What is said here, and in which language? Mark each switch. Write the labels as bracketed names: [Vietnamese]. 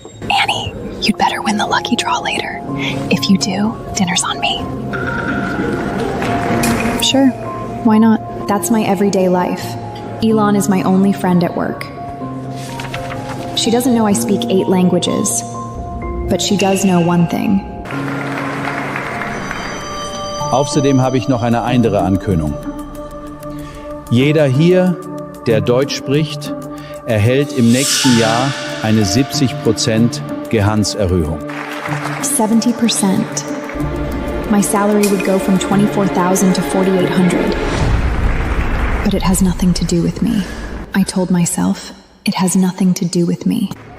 [English] Annie, you'd better win the lucky draw later. If you do, dinner's on me. Sure, why not? That's my everyday life. Elon is my only friend at work. She doesn't know I speak 8 languages, but she does know one thing. [German] Außerdem habe ich noch eine andere Ankündigung. Jeder hier, der Deutsch spricht, erhält im nächsten Jahr eine 70% Gehaltserhöhung. [English] 70%. My salary would go from $24,000 to $4,800. But it has nothing to do with me. I told myself, it has nothing to do with me.